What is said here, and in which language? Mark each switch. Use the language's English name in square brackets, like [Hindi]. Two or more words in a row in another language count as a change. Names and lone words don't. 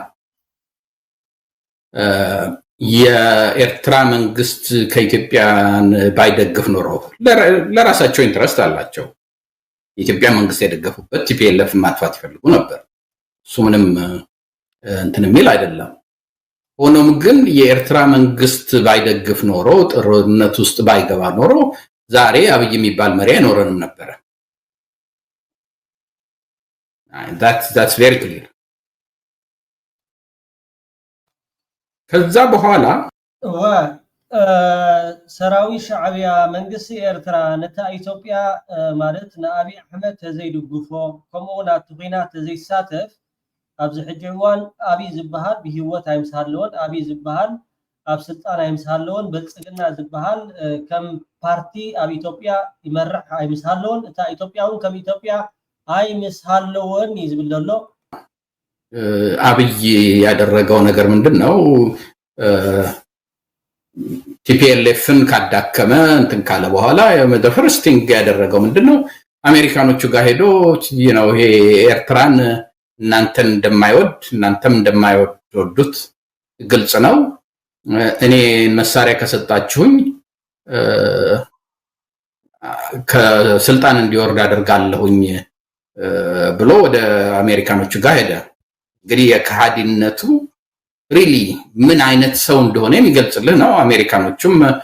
[Amharic] የኤርትራ መንግስት ከኢትዮጵያን ባይደግፍ ኖሮ ለራሳቸው ኢንትረስት አላቸው። የኢትዮጵያ መንግስት የደገፉበት ቲፒኤልኤፍ ማጥፋት ይፈልጉ ነበር። እሱ ምንም እንትን የሚል አይደለም። ሆኖም ግን የኤርትራ መንግስት ባይደግፍ ኖሮ ጦርነት ውስጥ ባይገባ ኖሮ ዛሬ አብይ የሚባል መሪ አይኖርንም ነበር። [English] that's very clear። [Amharic] ከዛ በኋላ [Tigrinya] ሰራዊ ሻዕቢያ መንግስት ኤርትራ ነታ ኢትዮጵያ ማለት ንአብይ አሕመድ ተዘይድግፎ ከምኡ ናቱ ኩናት ተዘይሳተፍ ኣብዚ ሕጂ እዋን አብይ ዝበሃል ብህይወት አይምሳለውን አብይ ዝበሃል ኣብ ስልጣን አይምሳለውን ብልጽግና ዝበሃል ከም ፓርቲ ኣብ ኢትዮጵያ ይመርሕ አይምሳለውን እታ ኢትዮጵያውን ከም ኢትዮጵያ አይምሳለውን ይዝብለሎ። [Amharic] አብይ ያደረገው ነገር ምንድነው? ቲፒኤልኤፍን ካዳከመ እንትን ካለ በኋላ [English] the first thing [Amharic] ያደረገው ምንድነው? አሜሪካኖቹ ጋር ሄዶ ይሄ ኤርትራን እናንተም እንደማይወዱት ግልጽ ነው። እኔ መሳሪያ ከሰጣችሁኝ ከስልጣን እንዲወርድ አደርጋለሁኝ ብሎ ወደ አሜሪካኖቹ ጋር ሄደ። እንግዲህ የከሃዲነቱ ሪሊ ምን አይነት ሰው እንደሆነ የሚገልጽልህ ነው። አሜሪካኖቹም